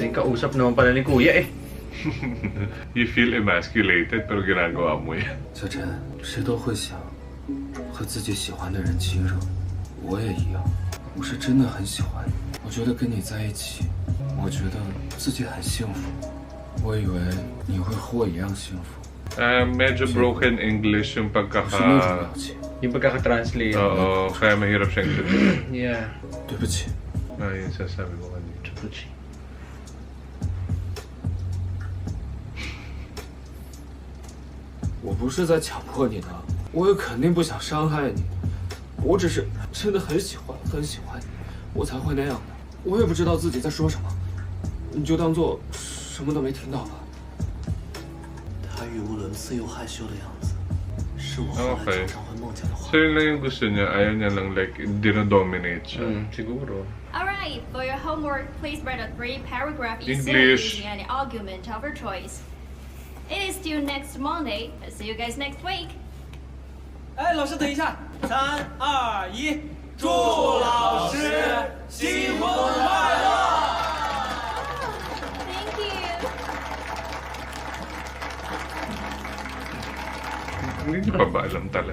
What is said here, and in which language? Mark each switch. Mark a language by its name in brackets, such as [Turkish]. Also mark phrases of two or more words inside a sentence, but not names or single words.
[Filipino] kausap naman pala ni Kuya eh. [English] You feel emasculated [Filipino] pero ginagawa mo yan. [Chinese] 小陈，谁都会想和自己喜欢的人亲热，我也一样。我是真的很喜欢你，我觉得跟你在一起，我觉得自己很幸福。我以为你会和我一样幸福。 [Filipino] Medyo [English] broken English [Filipino] yung [Chinese] 是那种表情。 [Filipino] Yung pagkakatranslate. Oo, kaya mahirap siyang intindihin. Yeah. [Chinese] 对不起， [Filipino] Yun sasabi ko kanina. Chupuchi. [Chinese] 我不是在强迫你的，我也肯定不想伤害你，我只是真的很喜欢你，我才会那样的。我也不知道自己在说什么，你就当做什么都没听到吧。他语无伦次又害羞的样子，是我后来 Okay. 常常会梦见的画 [Filipino] So yun lang yung gusto niya. Ayaw niya lang like dinodominate siya. Siguro. [English] Alright, for your homework, please write a 3-paragraph essay English. using an argument of your choice. It is due next Monday. I'll see you guys next week. [Chinese] 哎，老师等一下，3、2、1，祝老师新婚快乐！ [English] Thank you. [Filipino] Hindi niyo pa ba alam talaga?